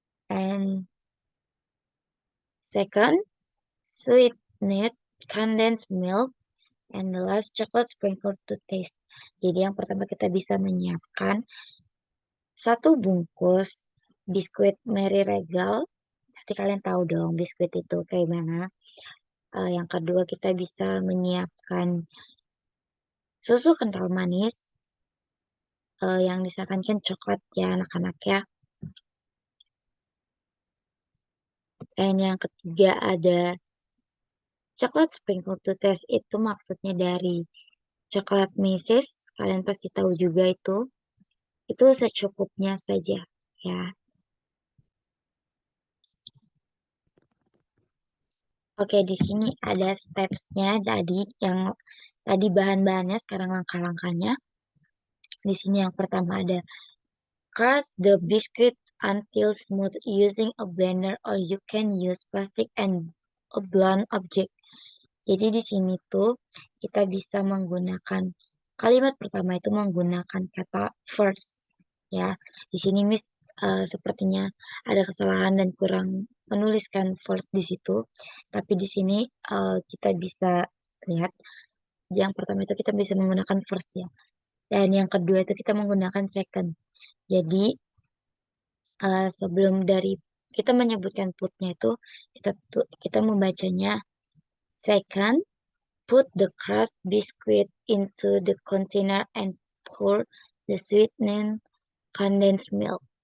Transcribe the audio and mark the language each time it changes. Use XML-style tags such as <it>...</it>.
<en>And second, sweetened condensed milk. And the last, chocolate sprinkles to taste.</en> <id>Jadi yang pertama kita bisa menyiapkan 1 bungkus biskuit Mary Regal. Pasti kalian tahu dong biskuit itu kayak mana. Yang kedua kita bisa menyiapkan susu kental manis. Yang disarankan coklat ya anak-anak ya. Dan yang ketiga ada coklat sprinkle</id> <en>to taste,</en> <id>itu maksudnya dari coklat meses. Kalian pasti tahu juga itu. Itu secukupnya saja ya. Oke, di sini ada stepsnya tadi bahan-bahannya, sekarang langkah-langkahnya. Di sini yang pertama ada</id> <en>crush the biscuit until smooth using a blender or you can use plastic and a blunt object.</en> <id>Jadi di sini tuh kita bisa menggunakan kalimat pertama itu menggunakan kata first ya. Di sini Miss sepertinya ada kesalahan dan kurang menuliskan first di situ. Tapi di sini kita bisa lihat yang pertama itu kita bisa menggunakan first ya. Dan yang kedua itu kita menggunakan second. Jadi sebelum dari kita menyebutkan putnya itu kita membacanya second.</id> <en>Put the crushed biscuit into the container and pour the sweetened condensed milk.</en>